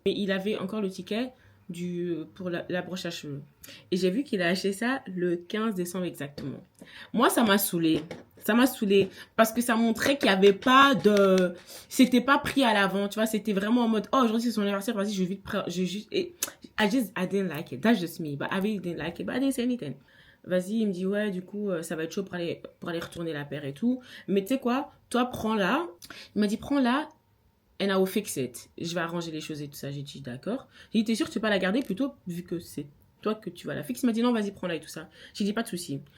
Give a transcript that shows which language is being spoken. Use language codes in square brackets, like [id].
[fr] Mais il avait encore le ticket pour la broche à cheveux. Et j'ai vu qu'il a acheté ça le 15 décembre exactement. Moi, ça m'a saoulé. Ça m'a saoulé parce que ça montrait qu'il n'y avait pas de... C'était pas pris à l'avant, tu vois. C'était vraiment en mode, oh, aujourd'hui c'est son anniversaire, vas-y, je vais vite prendre... [en] I didn't like it. That's just me. But I really didn't like it. But I didn't say anything. [fr] Vas-y, il me dit, ouais, du coup, ça va être chaud pour aller retourner la paire et tout. Mais tu sais quoi, toi, prends-la. Il m'a dit, prends-la [en] and I will fix it. [fr] Je vais arranger les choses et tout ça. J'ai dit, d'accord. J'ai dit, t'es sûr que tu peux pas la garder plutôt, vu que c'est toi que tu vas la fixer. Il m'a dit, non, vas-y, prends-la et tout ça. J'ai dit, pas de souci.